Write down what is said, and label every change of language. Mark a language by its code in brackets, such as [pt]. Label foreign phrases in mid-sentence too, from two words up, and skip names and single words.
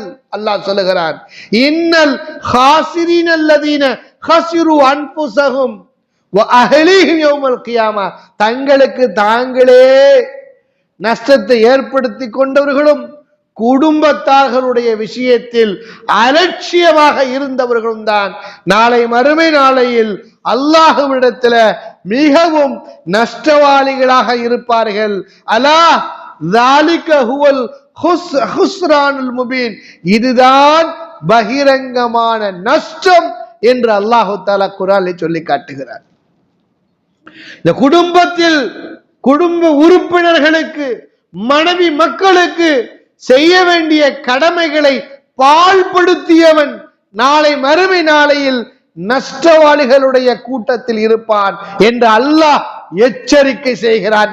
[ta] அல்லாஹ் சொல்லுகிறான், [ar] إن الخاسرين الذين خسروا أنفسهم وأهليهم يوم القيامة, [ta] தங்களுக்கு தாங்களே நஷ்டத்தை ஏற்படுத்தி கொண்டவர்களும் குடும்பத்தார்களுடைய விஷயத்தில் அலட்சியமாக இருந்தவர்களும் தான் நாளை மறுமை நாளையில் அல்லாஹ்விடத்தில் மிகவும் நஷ்டவாளிகளாக இருப்பார்கள். [ar] அல்லாஹ் ذَلِكَ هُوَ الْخُسْرَانُ الْمُبِينُ, [ta] இதுதான் பகிரங்கமான நஷ்டம் என்று அல்லாஹ் தஆலா குர்ஆனில் சொல்லி காட்டுகிறார். இந்த குடும்பத்தில் குடும்ப உறுப்பினர்களுக்கு, மனைவி மக்களுக்கு செய்ய வேண்டிய கடமைகளை பாழ்படுத்தியவன் நாளை மறுமை நாளையில் நஷ்டவாளிகளுடைய கூட்டத்தில் இருப்பான் என்று அல்லாஹ் எச்சரிக்கை செய்கிறான்.